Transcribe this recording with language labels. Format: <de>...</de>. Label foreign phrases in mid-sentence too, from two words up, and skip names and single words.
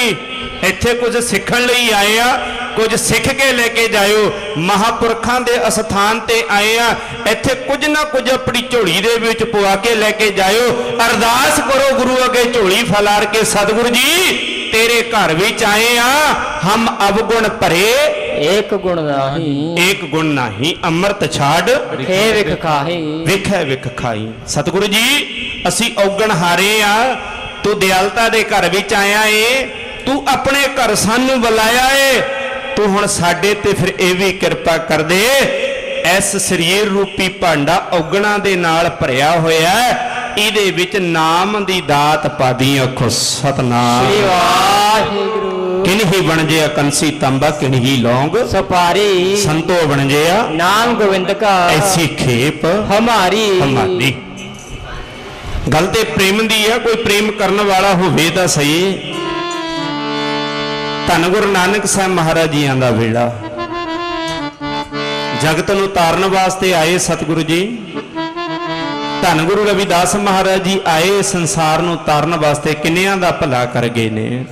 <pa>ਇੱਥੇ ਕੁਛ ਸਿੱਖਣ ਲਈ ਆਏ ਆਂ, ਕੁਛ ਸਿੱਖ ਕੇ ਲੈਕੇ ਜਾਓ। ਮਹਾਂਪੁਰਖਾਂ ਦੇ ਅਸਥਾਨ ਤੇ ਆਏ ਆਂ, ਇੱਥੇ ਕੁਛ ਨਾ ਕੁਛ ਆਪਣੀ ਝੋਲੀ ਦੇ ਵਿੱਚ ਪਵਾ ਕੇ ਲੈਕੇ ਜਾਓ। ਅਰਦਾਸ ਕਰੋ ਗੁਰੂ ਅੱਗੇ ਝੋਲੀ ਫੈਲਾਰ ਕੇ, ਸਤਿਗੁਰੂ ਜੀ ਤੇਰੇ ਘਰ ਵਿੱਚ ਆਏ ਆਂ, ਹਮ ਅਵਗੁਣ ਭਰੇ ਏਕ ਗੁਣ ਨਾਹੀ, ਏਕ ਗੁਣ ਨਾਹੀ, ਅੰਮ੍ਰਿਤ ਛਾਡ ਬਿਖੈ ਬਿਖੁ ਖਾਹੀ, ਬਿਖੈ ਬਿਖੁ ਖਾਈ। ਸਤਿਗੁਰੂ ਜੀ ਅਸੀਂ ਔਗਣਹਾਰੇ ਆਂ, ਤੂੰ ਦਇਆਲਤਾ ਦੇ ਘਰ ਵਿੱਚ ਆਇਆ ਹੈਂ, ਤੂੰ ਆਪਣੇ ਘਰ ਸਾਨੂੰ ਬੁਲਾਇਆ ਹੈ, ਤੂੰ ਹੁਣ ਸਾਡੇ ਤੇ ਫਿਰ</pa> <hi>ये भी</hi> <pa>ਕਿਰਪਾ ਕਰ ਦੇ। ਇਸ ਸਰੀਰ ਰੂਪੀ ਭਾਂਡਾ ਔਗਣਾਂ ਦੇ ਨਾਲ ਭਰਿਆ ਹੋਇਆ ਹੈ, ਇਹਦੇ ਵਿੱਚ ਨਾਮ ਦੀ ਦਾਤ ਪਾ ਦੀ। ਆਖੋ ਸਤਿਨਾਮ। ਕਿਨ ਹੀ ਬਨ ਜਿਆ ਕੰਸੀ ਤਾਂਬਾ, ਕਿਨ ਹੀ ਲੌਂਗ सुपारी, ਸੰਤੋ ਬਨ ਜਿਆ ਨਾਮ ਗੋਵਿੰਦ ਕਾ, ਐਸੀ ਖੇਪ हमारी हमारी। ਗੱਲ ਤੇ ਪ੍ਰੇਮ ਦੀ ਹੈ, ਕੋਈ ਪ੍ਰੇਮ ਕਰਨ ਵਾਲਾ ਹੋਵੇ ਤਾਂ ਸਹੀ। ਧੰਨ ਗੁਰੂ ਨਾਨਕ ਸਾਹਿਬ ਮਹਾਰਾਜ ਜੀ ਦਾ ਵੇਹੜਾ, ਜਗਤ ਨੂੰ ਤਾਰਨ ਵਾਸਤੇ ਆਏ ਸਤਿਗੁਰੂ ਜੀ। ਧੰਨ ਗੁਰੂ ਰਵਿਦਾਸ ਮਹਾਰਾਜ ਜੀ ਆਏ ਸੰਸਾਰ ਨੂੰ ਤਾਰਨ ਵਾਸਤੇ, ਕਿੰਨਿਆਂ ਦਾ ਭਲਾ ਕਰ ਗਏ ਨੇ।</pa>